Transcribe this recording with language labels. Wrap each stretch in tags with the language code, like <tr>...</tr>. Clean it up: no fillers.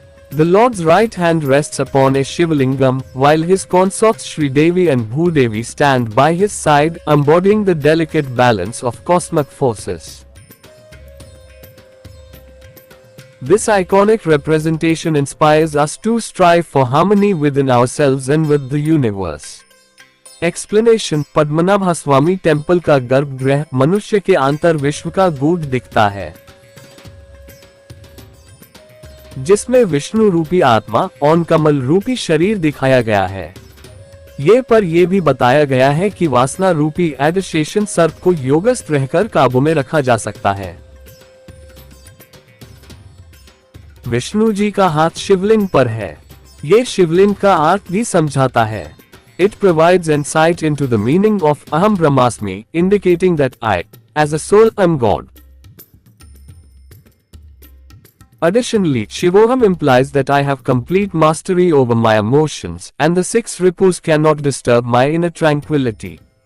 <en>The Lord's right hand rests upon a Shivalingam, while his consorts Sri Devi and Bhudevi stand by his side, embodying the delicate balance of cosmic forces. This iconic representation inspires us to strive for harmony within ourselves and with the universe.</en> <hi>Explanation: Padmanabhaswamy temple का गर्भगृह मनुष्य के आंतर विश्व का गूढ़ दिखता है, जिसमें विष्णु रूपी आत्मा और कमल रूपी शरीर दिखाया गया है। ये भी बताया गया है कि वासना रूपी एडिशेशन सर्प को योगस्थ रहकर काबू में रखा जा सकता है। विष्णु जी का हाथ शिवलिंग पर है। ये शिवलिंग का अर्थ भी समझाता है।</hi> <en>It provides insight into the meaning of Aham Brahmasmi, indicating that I, as a soul, am God. Additionally, Shivoham implies that I have complete mastery over my emotions, and the 6 ripus cannot disturb my inner tranquility.</en>